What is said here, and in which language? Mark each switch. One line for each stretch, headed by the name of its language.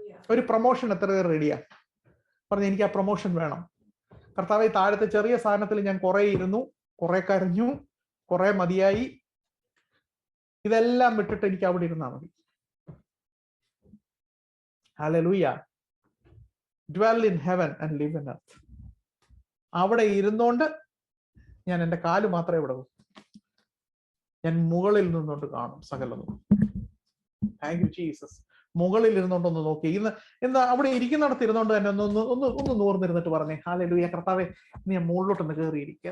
Malayalam: ഒരു പ്രൊമോഷൻ എത്ര പേർ റെഡിയാ? പറഞ്ഞു എനിക്ക് ആ പ്രൊമോഷൻ വേണം. കർത്താവെ താഴത്തെ ചെറിയ സാധനത്തിൽ ഞാൻ കുറെ ഇരുന്നു, കുറെ കരഞ്ഞു, കുറെ മതിയായി, ഇതെല്ലാം വിട്ടിട്ട് എനിക്ക് അവിടെ ഇരുന്നാൽ മതി. Hallelujah.
English: dwell in heaven and live in earth.
Malayalam: അവിടെ ഇരുന്നോണ്ട് ഞാൻ എൻ്റെ കാല് മാത്രമേ ഇവിടെ, ഞാൻ മുകളിൽ നിന്നുകൊണ്ട് കാണും സകലതും.
English: Thank you Jesus.
Malayalam: മുകളിൽ ഇരുന്നോണ്ടൊന്ന് നോക്കി, ഇന്ന് എന്താ അവിടെ ഇരിക്കുന്നിടത്ത് ഇരുന്നോണ്ട് തന്നെ ഒന്ന് നൂർന്നിരുന്നിട്ട് പറഞ്ഞേ, ഹല്ലേലൂയ കർത്താവെ നീ മുകളിലോട്ടൊന്ന് കയറിയിരിക്കുക.